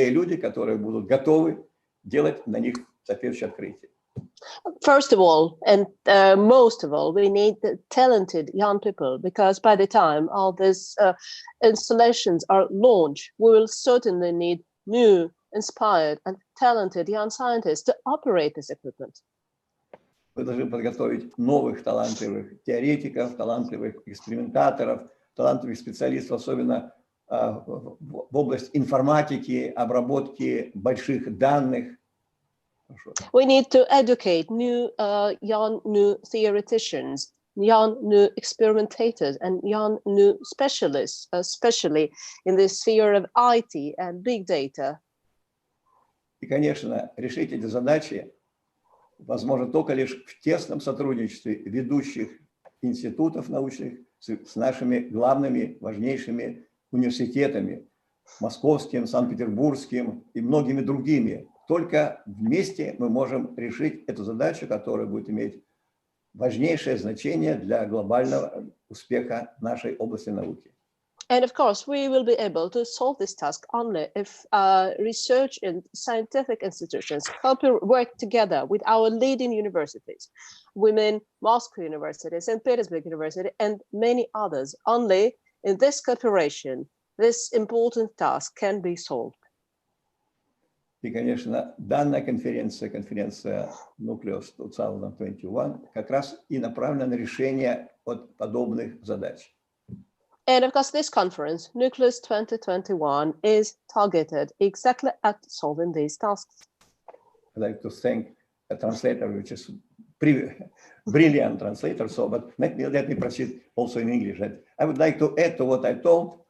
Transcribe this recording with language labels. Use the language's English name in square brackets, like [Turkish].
[Russian] люди, которые будут готовы делать на них соответствующие открытия. [English] First of all, and most of all, we need talented young people, because by the time all these installations are launched, we will certainly need new, inspired, and talented young scientists to operate this equipment. [Russian] Вы должны подготовить новых талантливых теоретиков, талантливых экспериментаторов, талантливых специалистов, особенно в области информатики, обработки больших данных. [English] We need to educate new young new theoreticians, young new experimentators, and young new specialists, especially in the sphere of IT and big data. [Russian] И, конечно, решить эти задачи возможно только лишь в тесном сотрудничестве ведущих институтов научных с нашими главными, важнейшими университетами, московским, санкт-петербургским и многими другими. Только вместе мы можем решить эту задачу, которая будет иметь важнейшее значение для глобального успеха нашей области науки. [English] And of course, we will be able to solve this task only if research and scientific institutions help work together with our leading universities, women, Moscow University, St. Petersburg University, and many others. Only in this cooperation, this important task can be solved. [Russian] И, конечно, данная конференция, конференция Nucleus 2021, как раз и направлена на решение от подобных задач. [English] And of course, this conference, Nucleus 2021, is targeted exactly at solving these tasks. I'd like to thank a translator, which is brilliant translator. So, but let me proceed also in English. I would like to add to what I told.